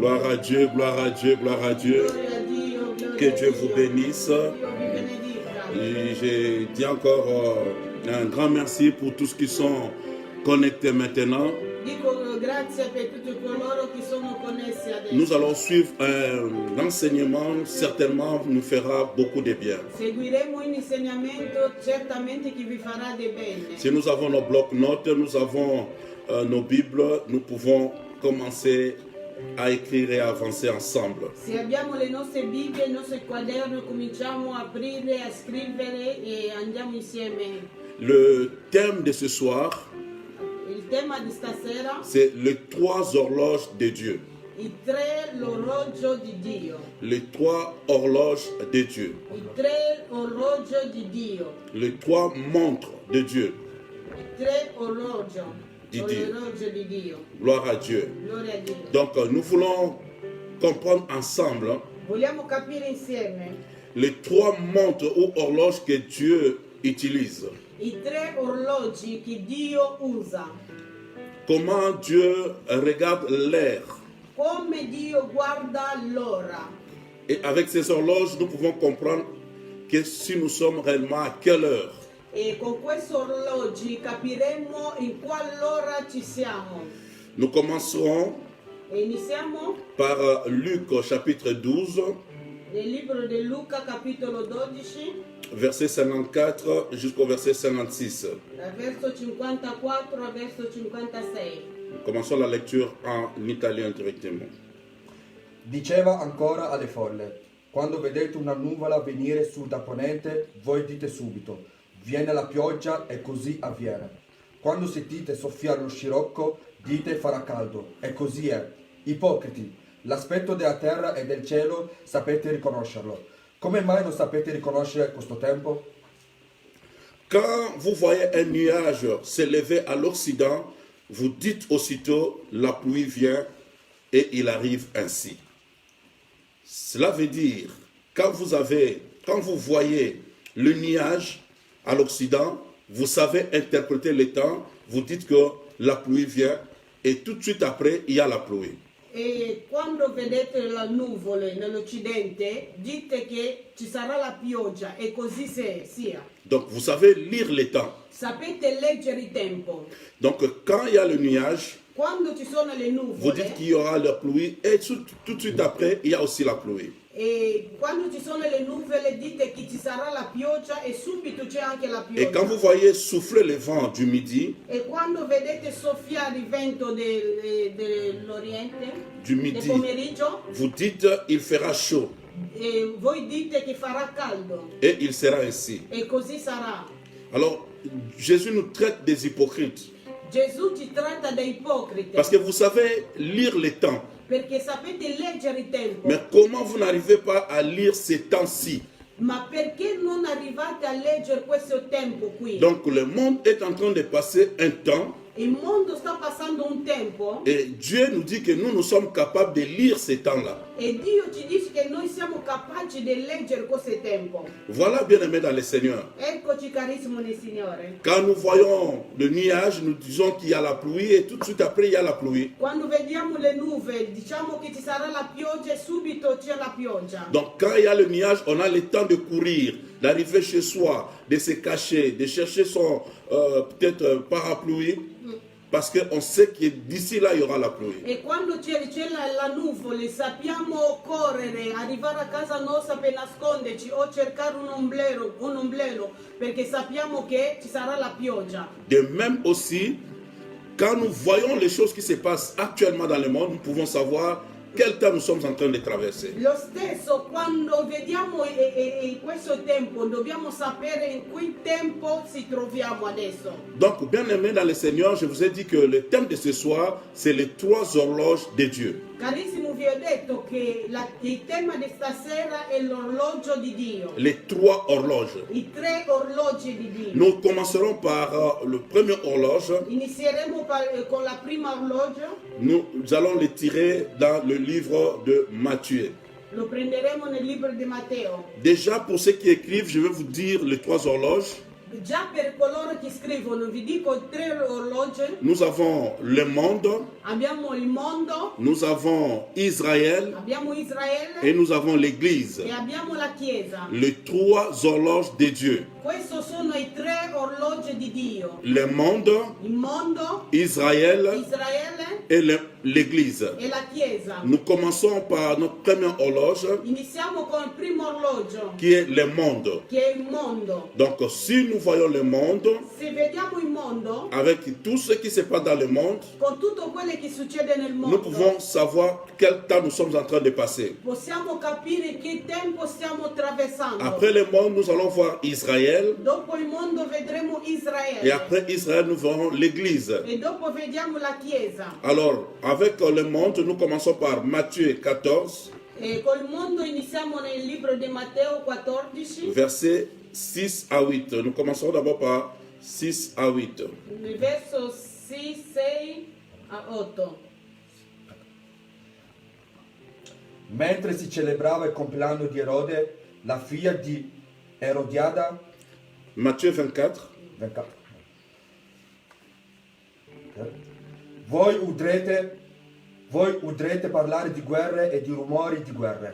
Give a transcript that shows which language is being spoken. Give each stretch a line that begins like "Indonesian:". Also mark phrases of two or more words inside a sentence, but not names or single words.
French: à Dieu, gloire à Dieu, gloire à Dieu.
Italian: Gloria a Dio, gloria
French: Que
Italian: a
French: Dieu vous
Italian: Dio.
French: bénisse.
Italian: Dio vi benedica.
French: Et j'ai dit encore un grand merci pour tous qui sont connectés maintenant.
Italian: Dico grazie per tutti coloro che sono connessi adesso.
French: Nous allons suivre un enseignement, certainement nous fera beaucoup de bien.
Italian: Seguiremo un insegnamento certamente che vi farà del bene.
French: Si nous avons nos blocs-notes, nous avons nos Bibles, nous pouvons commencer à écrire et à avancer ensemble.
Italian: Se abbiamo le nostre Bibbie, il nostro quaderno, cominciamo a aprire, a scrivere e andiamo insieme.
French: Le thème de ce soir,
Italian: Il tema di stasera,
French: c'est les 3 horloges de Dieu.
Italian: i 3 l'orologio di Dio.
French: Les 3 horloges de Dieu.
Italian: I 3 orologio di Dio.
French: Les 3 montres de Dieu.
Italian: I 3 orologio. Di Dio. L'orologio di Dio.
French: Gloire à Dieu.
Italian: Gloria a Dio.
French: Donc nous voulons comprendre ensemble
Italian: Vogliamo capire insieme
French: les 3 montres ou horloges que Dieu utilise.
Italian: i 3 orologi che Dio usa.
French: Comment Dieu regarde l'air.
Italian: Come Dio guarda l'ora.
French: Et avec ces horloges, nous pouvons comprendre que si nous sommes réellement à quelle heure.
Italian: E con questi orologi capiremo in quale ora ci siamo.
French: Nous commencerons
Italian: E iniziamo
French: par Luc chapitre 12,
Italian: nel libro di Luca capitolo 12,
French: verset 54 jusqu'au verset 56.
Italian: dal verso 54 al verso 56.
French: Commençons la lecture en italien directement.
Italian: Diceva ancora alle folle: quando vedete una nuvola venire su da ponente, voi dite subito: viene la pioggia, e così avviene. Quando sentite soffiare lo scirocco, dite: farà caldo, e così è. Ipocriti, l'aspetto della terra e del cielo sapete riconoscerlo. Come mai non sapete riconoscere questo tempo?
French: Quand vous voyez un nuage s'élever à l'Occident, vous dites aussitôt la pluie vient et il arrive ainsi. Cela veut dire, quand vous voyez le nuage à l'Occident, vous savez interpréter le temps, vous dites que la pluie vient et tout de suite après, il y a la pluie.
Italian: E quando vedete le nuvole nell'Occidente, dite che ci sarà la pioggia e così sia.
French: Donc vous savez lire le temps.
Italian: Sapete leggere il tempo.
French: Donc quand il y a le nuage,
Italian: Quando ci sono le
French: vous dites
Italian: nuvole
French: qu'il y aura la pluie et tout de suite après, il y a aussi la pluie.
Italian: e quando ci sono le nuvole dite che ci sarà la pioggia e subito c'è anche la
French: Et quand vous
Italian: pioggia.
French: voyez souffler le vent du midi,
Italian: E quando vedete soffiare il vento dell'Oriente,
French: du
Italian: del
French: midi,
Italian: pomeriggio,
French: vous dites il fera chaud
Italian: e voi dite che farà caldo
French: et il sera ainsi.
Italian: e così sarà.
French: Alors Jésus nous traite des hypocrites
Italian: Gesù ci tratta da ipocriti
French: parce que vous savez lire les temps.
Italian: perché sapete leggere il tempo,
French: Mais comment vous n'arrivez pas à lire ces temps-ci?
Italian: ma perché non arrivate a leggere questo tempo qui?
French: Donc le monde est en train de passer un temps
Italian: Il mondo sta passando un tempo
French: et Dieu nous dit que nous sommes capables de lire ces temps-là.
Italian: e Dio ci dice che noi siamo capaci di leggere questo tempo.
French: Voilà, bien-aimés dans le Seigneur.
Italian: Eccoci carissimo nel Signore.
French: Quand nous voyons le nuage, nous disons qu'il y a la pluie et tout de suite après il y a la pluie.
Italian: Quando vediamo le nuvole diciamo che ci sarà la pioggia e subito c'è la pioggia.
French: Donc quand il y a le nuage, on a le temps de courir, d'arriver chez soi, de se cacher, de chercher son peut-être parapluie, parce qu'on sait que d'ici là, il y aura la pluie.
Italian: E quando c'è la nuvola sappiamo correre, arrivare a casa nostra per nasconderci o cercare un ombrello perché sappiamo che ci sarà la pioggia.
French: De même aussi, quand nous voyons les choses qui se passent actuellement dans le monde, nous pouvons savoir quel temps nous sommes en train de traverser.
Italian: Lo stesso quando vediamo questo tempo dobbiamo sapere in cui tempo ci troviamo adesso.
French: Donc, bien aimé dans le Seigneur, je vous ai dit que le thème de ce soir, c'est les 3 horloges de Dieu.
Italian: Carissimo, vi ho detto che il tema di stasera è l'orologio di Dio.
French: Les 3 horloges.
Italian: I 3 orologi di Dio.
French: Nous commencerons par le premier horloge.
Italian: Inizieremo con la prima orologio.
French: Nous allons le tirer dans le livre de Matthieu.
Italian: Lo prenderemo nel libro di Matteo.
French: Déjà, pour ceux qui écrivent, je vais vous dire les 3 horloges.
Italian: Già per coloro che scrivono vi dico 3 orologi.
French: Nous avons le monde,
Italian: Abbiamo il mondo,
French: nous avons Israël
Italian: abbiamo Israele
French: et nous avons l'Église.
Italian: e abbiamo la Chiesa.
French: Les 3 horloges de Dieu.
Italian: Questi sono i 3 orologi di Dio.
French: Le monde,
Italian: Il mondo,
French: Israël
Italian: Israele
French: et l'Église.
Italian: e la Chiesa.
French: Nous commençons par notre première horloge
Italian: Iniziamo con il primo orologio,
French: qui est le monde.
Italian: che è il mondo.
French: Donc si nous voyons le monde,
Italian: Se vediamo il mondo,
French: avec tout ce qui se passe dans le monde,
Italian: con tutto quello che succede nel
French: nous
Italian: mondo,
French: pouvons savoir quel temps nous sommes en train de passer.
Italian: possiamo capire che tempo stiamo attraversando.
French: Après le monde, nous allons voir Israël
Italian: Dopo il mondo vedremo
French: et
Italian: Israele
French: après Israël, nous verrons l'Église.
Italian: e dopo vediamo la Chiesa.
French: Alors, avec le monde, nous commençons par Matthieu 14,
Italian: E col mondo iniziamo nel libro di Matteo 14,
French: versets 6 à 8. Nous commencerons d'abord par 6 à 8.
Italian: nel verso 6 a 8. Mentre si celebrava il compleanno di Erode, la figlia di Erodiada,
French: Matthieu 24.
Italian: 24. Voi udrete parlare di guerre e di rumori di guerre.